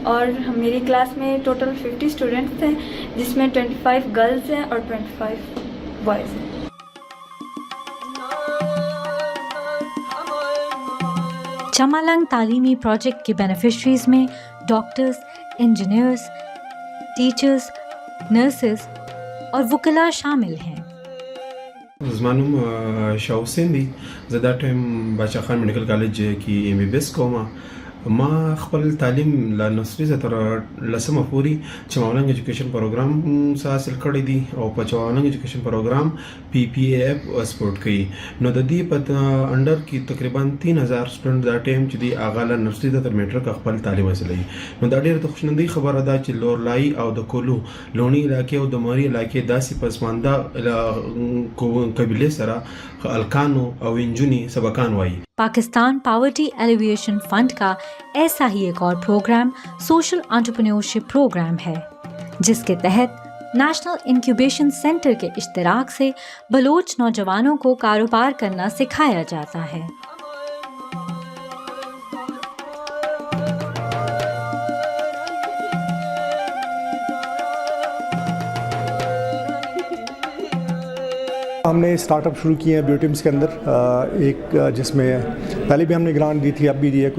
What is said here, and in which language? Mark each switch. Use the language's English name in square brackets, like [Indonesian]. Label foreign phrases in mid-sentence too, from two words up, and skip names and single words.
[Urdu] اور میری کلاس میں ٹوٹل 50 اسٹوڈنٹس ہیں جس میں 25 گرلز ہیں اور 25 بوائز ہیں. چمالنگ تعلیمی پروجیکٹ کے بینیفیشریز میں ڈاکٹرز، انجینئرز، ٹیچرز، نرسز اور وکلاء شامل ہیں. [Pashto] زمانم شاه حسین دی زه دا ټایم باچا خان میډیکل کالج کې ایم بی بی ایس کوم. ما خپل تعلیم له نصري زه تر لسمه پورې چمالنګ ایجوکیشن پروګرام څخه حاصل کړی دی او په چمالنګ ایجوکیشن پروګرام پی پی ایف سپورټ کوي. نو د دې په انډر کې تقریبا 3000 سټوډنټ دا ټایم چې دی هغه له نصري ته تر میټرک خپل تعلیم حاصلوي. نو دا ډېره د خوشنندۍ خبره ده چې لورلای او د کولو لونی علاقې او د مری علاقې داسې پسمانده قبیلې سره الکانو او انجونی سبقان وایي. [Urdu] پاکستان پاورٹی ایلیویشن فنڈ کا ایسا ہی ایک اور پروگرام سوشل انٹرپرینیورشپ پروگرام ہے، جس کے تحت نیشنل انکیوبیشن سینٹر کے اشتراک سے بلوچ نوجوانوں کو کاروبار کرنا سکھایا جاتا ہے. ہم نے اسٹارٹ اپ شروع کیے ہیں بیوٹیمس کے اندر، ایک جس میں پہلے بھی ہم نے گرانٹ دی تھی، اب بھی دی ہے.